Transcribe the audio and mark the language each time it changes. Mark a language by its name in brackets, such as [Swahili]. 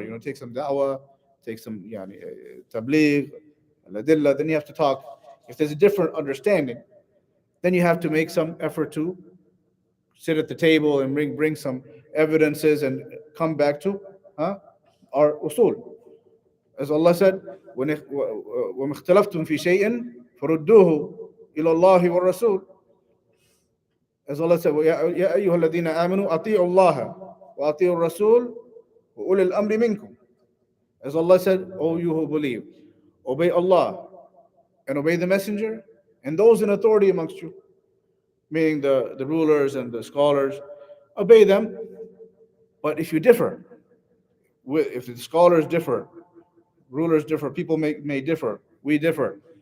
[English] It takes some da'wah, takes some tabligh, al-adillah. Then you have to talk. If there's a different understanding, then you have to make some effort to sit at the table and bring some evidences and come back to our usul. As Allah said, [Arabic] وَمَا اخْتَلَفْتُمْ فِي شَيْءٍ فَرُدُّوهُ إِلَى اللَّهِ وَالرَّسُولِ. [English] As Allah said, [Arabic] يَا أَيُّهَا الَّذِينَ آمَنُوا أَطِيعُوا اللَّهَ وَأَطِيعُوا الرَّسُولَ وَأُولِي الْأَمْرِ مِنْكُمْ. [English] As Allah said, O you who believe, obey Allah and obey the Messenger and those in authority amongst you, meaning the rulers and the scholars, obey them. But if you differ, if the scholars differ, rulers differ, people may differ, we differ.